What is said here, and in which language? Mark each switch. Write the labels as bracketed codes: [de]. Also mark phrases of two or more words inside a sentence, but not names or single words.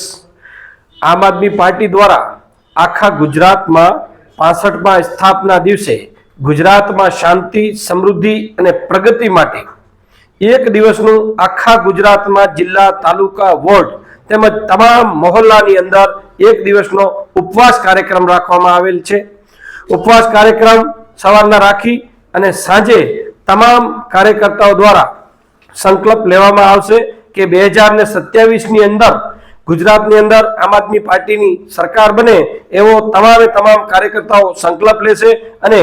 [gu] આમ આદમી પાર્ટી દ્વારા આખા ગુજરાતમાં 65મા સ્થાપના દિવસે ગુજરાતમાં શાંતિ, સમૃદ્ધિ અને પ્રગતિ માટે એક દિવસનું આખા ગુજરાતમાં જિલ્લા, તાલુકા, વોર્ડ તેમજ તમામ મહોલ્લાની અંદર એક દિવસનો ઉપવાસ કાર્યક્રમ રાખવામાં આવેલ છે। ઉપવાસ કાર્યક્રમ સવારના રાખી અને સાંજે તમામ કાર્યકર્તાઓ દ્વારા સંકલ્પ લેવામાં આવશે કે 2027 ની અંદર ગુજરાત ની અંદર આમ આદમી પાર્ટી ની સરકાર બને એવો તમામે તમામ કાર્યકર્તાઓ સંકલ્પ લેશે અને